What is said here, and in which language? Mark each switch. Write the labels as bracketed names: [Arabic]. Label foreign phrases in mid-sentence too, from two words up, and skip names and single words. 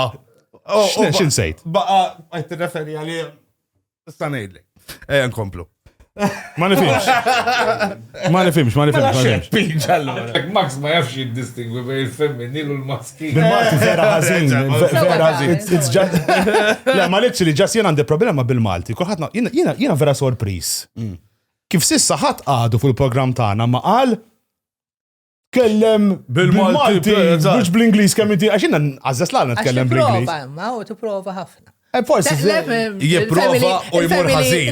[Maltese] X'insejt? Baqa qed tirreferi għalih sta ngħidlek. Nkomplu. Ma nifhimx. Max ma jafx jiddistingwi bejn il-femminil u l-maskin. Bil-Malti vera ħażin, vera [English] it's just [Maltese] Le, ma [English] literally just [Maltese] jien għandi problema bil-Malti. Kulħadd jiena vera sorpriż. Kif sissa ħadd għadu fil-programm tagħna ma qal kellem bil-Malti mhux bl-Ingliż kemm inti għax jiena għażżas l nitkellem bl-Ingliż. Ma u tipprova ħafna. Forsi jipprova u jmur ħażin.